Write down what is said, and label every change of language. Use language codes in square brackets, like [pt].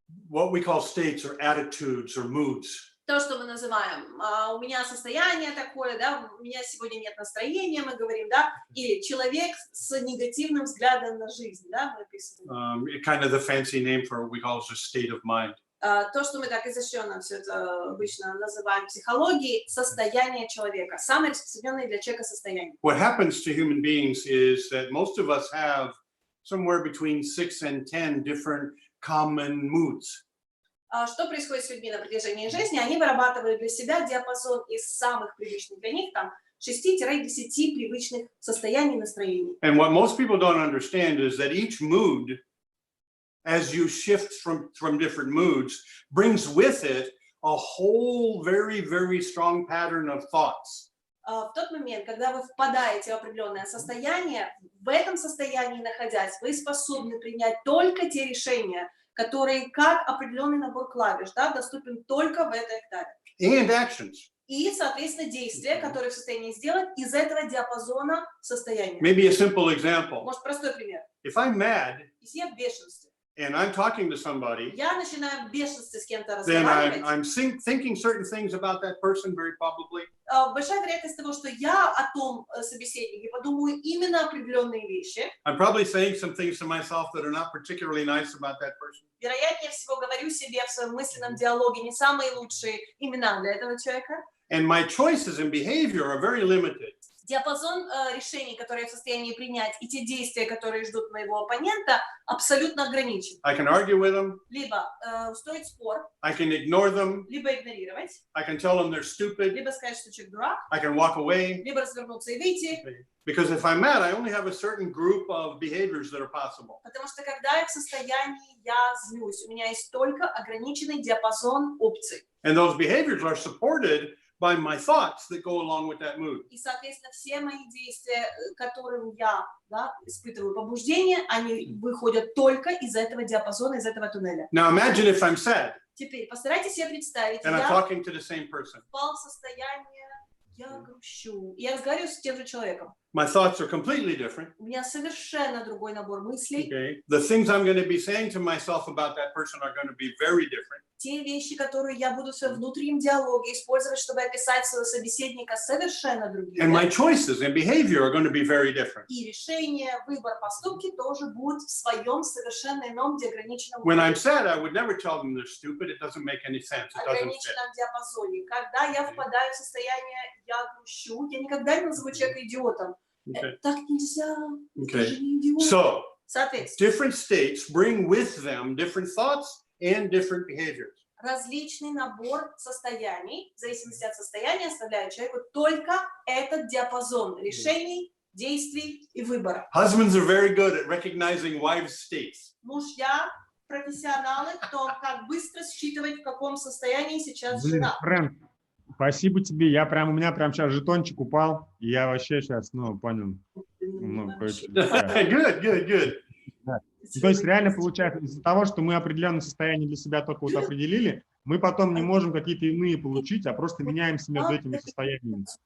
[en] What we call states or attitudes or moods. [ru] То, что мы называем, у меня состояние такое, да, у меня сегодня нет настроения, мы говорим, да, или человек с негативным взглядом на жизнь, да, мы описываем. [en] Kind of the fancy name for what we call a state of mind. [ru] То, что мы так изощренно все это обычно называем психологией, состояние человека, самое распространенное для человека состояние. [en] What happens to human beings is that most of us have somewhere between 6 and 10 different common moods. [ru] Что происходит с людьми на протяжении жизни? Они вырабатывают для себя диапазон из самых привычных для них, там, 6-10 привычных состояний и настроений. [en] And what most people don't understand is that each mood, as you shift from different moods, brings with it a whole very, very strong pattern of thoughts. [ru] В тот момент, когда вы впадаете в определенное состояние, в этом состоянии находясь, вы способны принять только те решения, которые как определенный набор клавиш, да, доступен только в этой октаве. [en] And actions. [ru] И, соответственно, действия, которые в состоянии сделать из этого диапазона состояния. [en] Maybe a simple example. [ru] Может, простой пример. [en] If I'm mad [ru] Если я в бешенстве, [en] and I'm talking to somebody, [ru] я начинаю в бешенстве с кем-то [en] then [ru] разговаривать, [en] I'm thinking certain things about that person very probably. [ru] большая вероятность того, что я о том собеседнике подумаю именно определенные вещи. [en] I'm probably saying some things to myself that are not particularly nice about that person. [ru] Вероятнее всего, говорю себе в своем мысленном диалоге не самые лучшие имена для этого человека. [en] And my choices in behavior are very limited. [ru] Диапазон решений, которые я в состоянии принять, и те действия, которые ждут моего оппонента, абсолютно ограничен. [en] I can argue with them. [ru] Либо устроить спор, [en] I can ignore them. [ru] либо игнорировать, [en] I can tell them they're stupid. [ru] либо сказать, что человек дурак, [en] I can walk away. [ru] либо развернуться и выйти. [en] Because if I'm mad, I only have a certain group of behaviors that are possible. [ru] Потому что когда я в состоянии, я злюсь, у меня есть только ограниченный диапазон опций. [en] And those behaviors are supported by my thoughts that go along with that mood. [ru] И, соответственно, все мои действия, которым я испытываю побуждение, они выходят только из этого диапазона, из этого туннеля. [en] Now imagine if I'm sad. [ru] Теперь постарайтесь себе представить, [en] and I'm [ru] я [en] talking to the same person. [ru] впал в состояние, я грущу. Я разговариваю с тем же человеком. [en] My thoughts are completely different. [ru] У меня совершенно другой набор мыслей. [en] Okay. The things I'm going to be saying to myself about that person are going to be very different. [ru] Те вещи, которые я буду в своем внутреннем диалоге использовать, чтобы описать своего собеседника, совершенно другие. [en] And my choices and behavior are going to be very different. [ru] И решения, выбор, поступки тоже будут в своем совершенно ином, где ограниченном [en] When I'm sad, I would never tell them they're stupid. It doesn't make any sense. It doesn't fit. [ru] ограниченном диапазоне. Когда я впадаю в состояние «я грущу», я никогда не назову человека идиотом. [en] Okay. [ru] Так нельзя. [en] Okay. [ru] Это же не идиот. [en] So, [ru] Соответственно, [en] different states bring with them different thoughts and different behaviors. [ru] различный набор состояний, в зависимости от состояния, оставляют человеку только этот диапазон решений, действий и выбора. [en] Husbands are very good at recognizing wives' states. [ru] Мужья профессионалы, кто как быстро считывать, в каком состоянии сейчас жена. Фрэнк, спасибо тебе. У меня прям сейчас жетончик упал, и я вообще сейчас, понял. [en] Good. [ru] Да. То есть реально получается, из-за того, что мы определенное состояние для себя только вот определили, мы потом не можем какие-то иные получить, а просто меняемся между этими состояниями.